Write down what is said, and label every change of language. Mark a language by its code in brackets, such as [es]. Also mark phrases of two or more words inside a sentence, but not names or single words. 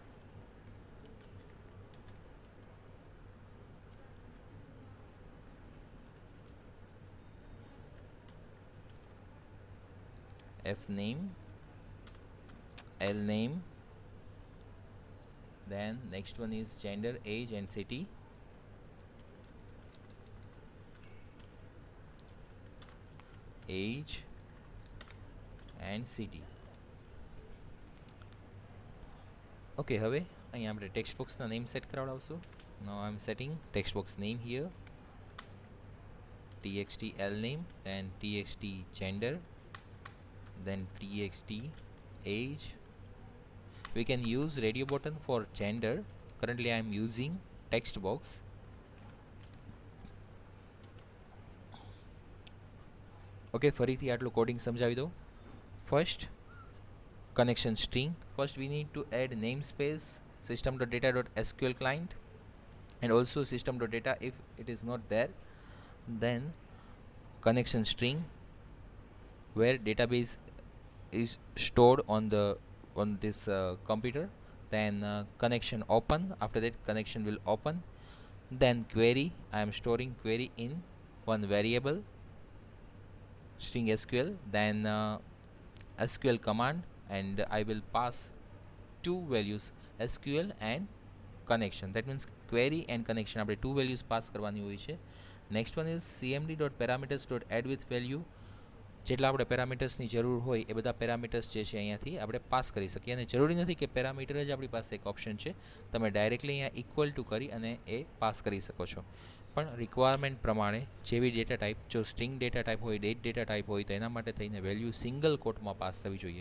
[en] fname, lname, then next one is gender, age and city. Age and city. [gu] Okay, હવે અહીં આપણે [en] text boxના [gu] નેમ સેટ કરાવડાવશું. [en] Now I am setting text box name here, txt lname, then txt gender, then txt age. We can use radio button for gender. Currently I am using text box. [gu] ઓકે, ફરીથી આટલું કોડિંગ સમજાવી દઉં. [en] ફર્સ્ટ connection string. First we need to add namespace system.data.sql client and also system.data if it is not there. Then connection string where database is stored on this computer. Then connection open, after that connection will open. Then query, I am storing query in one variable string SQL. Then SQL command, and I will pass two values, SQL and connection. That means query and connection આપણે two values પાસ [gu] કરવાની હોય છે. [en] next one is cmd.parameters.add with value. [gu] જેટલા આપણે પેરામીટર્સની જરૂર હોય એ બધા પેરામીટર્સ જે છે અહીંયાથી આપણે પાસ કરી શકીએ, અને જરૂરી નથી કે પેરામીટર જ આપણી પાસે એક ઓપ્શન છે, તમે ડાયરેક્ટલી અહીંયા [en] equal to [gu] કરી અને એ પાસ કરી શકો છો. પણ રિક્વાયરમેન્ટ પ્રમાણે જેવી [en] data type, [gu] જો [en] string data type [gu] હોય, [en] data type [gu] હોય, તો એના માટે થઈને વેલ્યુ [en] single quoteમાં [gu] પાસ થવી જોઈએ.